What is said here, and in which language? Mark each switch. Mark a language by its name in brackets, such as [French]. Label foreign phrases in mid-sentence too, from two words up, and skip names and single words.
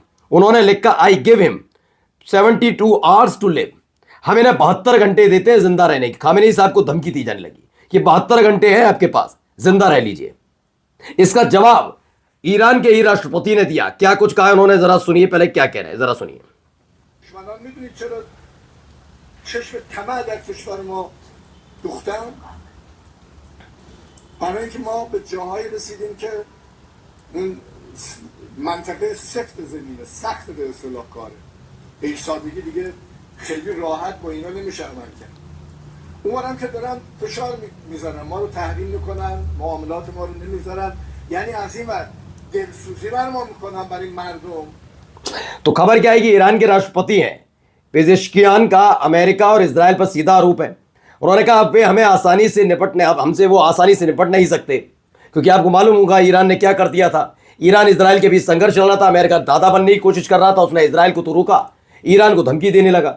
[English] उन्होंने लिखा, I give him 72 hours to live. [Hindi] हम इन्हें 72 घंटे देते हैं जिंदा रहने की। खामेनेई साहब को धमकी दी जाने लगी कि 72 घंटे हैं आपके पास, जिंदा रह लीजिए। इसका जवाब ईरान के ही राष्ट्रपति ने दिया। क्या कुछ कहा उन्होंने, जरा सुनिए पहले क्या कह रहे हैं, जरा सुनिए। [Persian] दुश्मनان میدونید چرا چشم طمع در کشور ما دوختن؟ برای اینکه ما به جاهایی رسیدیم که اون منطقه سفت زمینه، سخت به اصطلاح کاره، به این سادگی دیگه خیلی راحت با اینا نمیشه عمل کرد. اونورم که دارن فشار میزنن، ما رو تحریم میکنن، معاملات ما رو نمیذارن، یعنی از این ور دلسوزی بر ما میکنن برای مردم. [Hindi] तो खबर क्या है कि ईरान के राष्ट्रपति हैं पेजेश्कियान का अमेरिका और इजराइल पर सीधा आरोप है। उन्होंने कहा अब वे हमें आसानी से निपटने, अब हमसे वो आसानी से निपट नहीं सकते, क्योंकि आपको मालूम होगा ईरान ने क्या कर दिया था। ईरान इजराइल के बीच संघर्ष चल रहा था, अमेरिका दादा बनने की कोशिश कर रहा था, उसने इजराइल को तो रोका, ईरान को धमकी देने लगा।